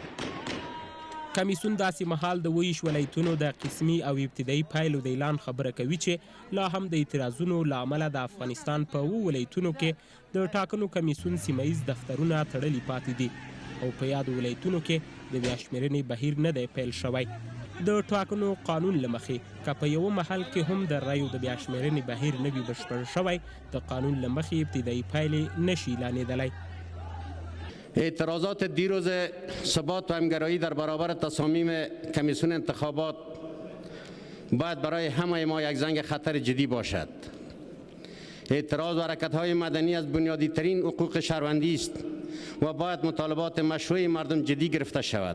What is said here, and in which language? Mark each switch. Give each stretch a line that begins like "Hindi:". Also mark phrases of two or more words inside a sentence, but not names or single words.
Pashto: کمیسیون داسې مهال د 20 ولایتونو د قسمي او ابتدایي پایلو د اعلان خبره کوي چې لا هم د اعتراضونو له امله د افغانستان په 7 ولایتونو کې د ټاکنو کمیسیون سیمهییز دفترونه تړلي پاتې دي او په یادو ولایتونو کې د بیا شمېرنې بهیر نه دی پیل شوی. د ټاکنو قانون له مخې که په یوه محل کې هم د رایو د بیا شمېرنې بهیر نه وي بشپړ شوی، د قانون له مخې ابتدایي پایلې نشي اعلانېدلی.
Persian: اعتراضات دیروز ثبات و همگرایی در برابر تصامیم کمیسیون انتخابات باید برای همه ما یک زنگ خطر جدی باشد. اعتراض و حرکت‌های مدنی از بنیادی ترین حقوق شهروندی است و باید مطالبات مشروع مردم جدی گرفته شود.